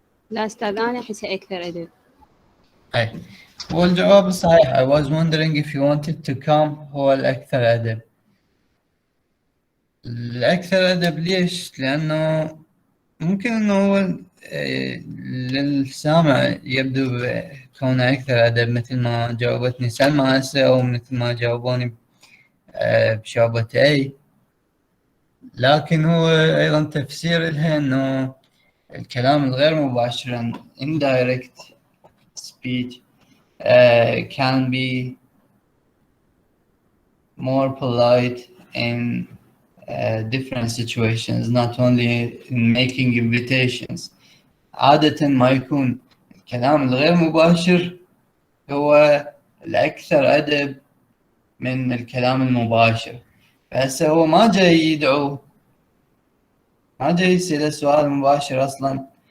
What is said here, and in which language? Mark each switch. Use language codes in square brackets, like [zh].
[ar] لا أستاذ أنا أحسها أكثر أدب. أي هو الجواب الصحيح. [en] I was wondering if you wanted to come [ar] هو الأكثر أدب. الأكثر أدب ليش؟ لأنه ممكن إنه هو للسامع يبدو كونه أكثر أدب، مثل ما جاوبتني سلمى هسه أو مثل ما جاوبوني بشعبة أي. لكن هو أيضا تفسير لها إنه الكلام الغير مباشر [en] indirect speech can be more polite in different situations, not only in making invitations. [ar] عادة ما يكون الكلام الغير مباشر هو الأكثر أدب من الكلام المباشر. فهسه هو ما جاي يدعو، ما جاي يسأل سؤال مباشر أصلا.